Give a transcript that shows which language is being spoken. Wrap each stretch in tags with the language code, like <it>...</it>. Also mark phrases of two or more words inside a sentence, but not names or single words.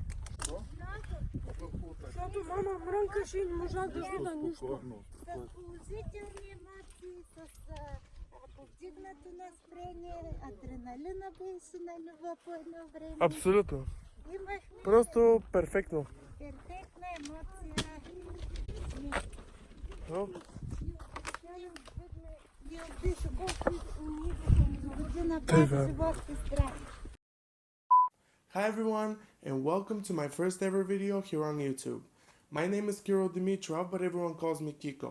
<bg>Защото мама мрънкаше и не можах да видя нищо. С положителни емоции, с повдигнато настроение, адреналина беше на ниво по едно време. Абсолютно. Имахме Просто перфектно. перфектна емоция.</bg> <en>No? Hi everyone, and welcome to my first ever video here on YouTube. My name is Kirill Dimitrov, but everyone calls me Kiko.</en>